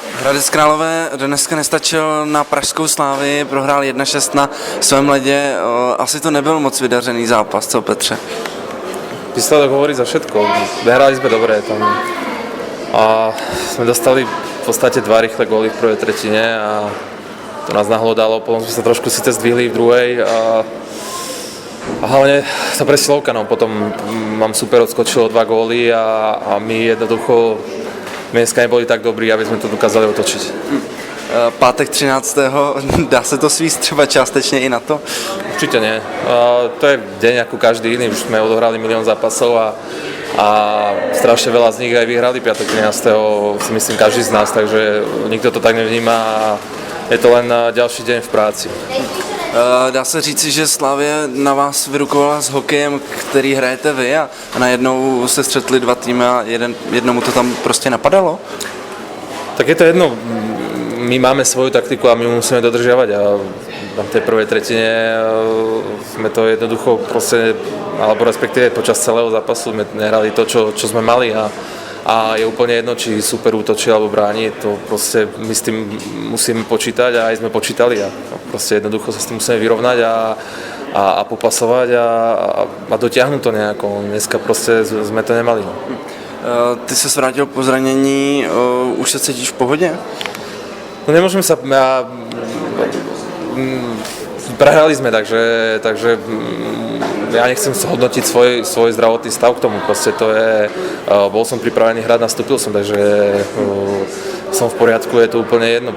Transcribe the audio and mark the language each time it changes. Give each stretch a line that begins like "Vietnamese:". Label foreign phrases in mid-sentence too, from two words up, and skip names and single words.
Czech: Hradec Králové dneska nestačil na pražskou Slávii, prohrál 1-6 na svém ledě. Asi to nebyl moc vydařený zápas, co Petře?
Slovak: Výsledok hovorí za všetko. Hrali sme dobre tam. A sme dostali v podstate 2 rýchle góly v prvej tretine a to nás nahlodalo. Potom sme sa trošku síce zdvihli v druhej a hlavne tá presilovka, no potom mám super odskočilo 2 góly a my jednoducho dneska neboli tak dobrí, aby sme to dokázali otočiť.
Czech: Pátek 13. Dá se to svíst třeba částečně i na to?
Slovak: Určite nie. To je deň ako každý iný. Už sme odohrali milión zápasov a strašne veľa z nich aj vyhrali 5. 13. si myslím každý z nás, takže nikto to tak nevníma a je to len ďalší deň v práci.
Czech: Dá se říci, že Slavia na vás vyrukovala s hokejem, který hrajete vy a najednou se střetli 2 týmy a jednomu to tam prostě napadalo?
Slovak: Tak je to jedno. My máme svoju taktiku a my musíme dodržiavať a v tej prvej tretine sme to jednoducho proste, alebo respektíve počas celého zápasu sme nehrali to, čo sme mali a je úplne jedno, či super útočí alebo bráni, to proste my s tým musíme počítať a aj sme počítali a proste jednoducho sa s tým musíme vyrovnať a popasovať a dotiahnuť to nejako. Dneska proste sme to nemali. No.
Czech: Ty se vrátil po zranění, už se cítíš v pohodě?
Slovak: No nemôžem sa... Prehrali sme, takže ja nechcem hodnotiť svoj zdravotný stav k tomu. Proste to je... Bol som pripravený hrať, nastúpil som, takže som v poriadku, je to úplne jedno.